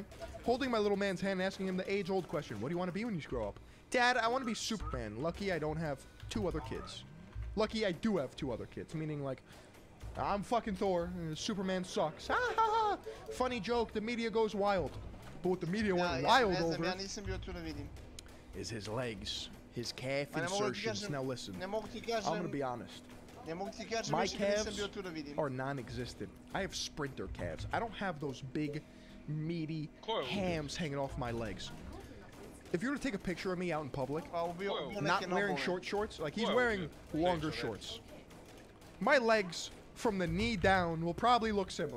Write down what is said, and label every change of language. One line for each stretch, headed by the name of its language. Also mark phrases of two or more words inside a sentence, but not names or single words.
English: Holding my little man's hand and asking him the age-old question. What do you want to be when you grow up? Dad, I want to be Superman. Lucky I don't have 2 other kids. Lucky I do have 2 other kids. Meaning, like, I'm fucking Thor. Superman sucks. Ha ha ha. Funny joke. The media goes wild. But what the media went wild over
Serbian: ja nisam bio tu da vidim.
English: Is his legs, his calf insertions. Now listen, I'm gonna be honest. My calves are non-existent. I have sprinter calves. I don't have those big, meaty hams hanging off my legs. If you were to take a picture of me out in public, not wearing short shorts, like he's wearing longer shorts, my legs from the knee down will probably look similar.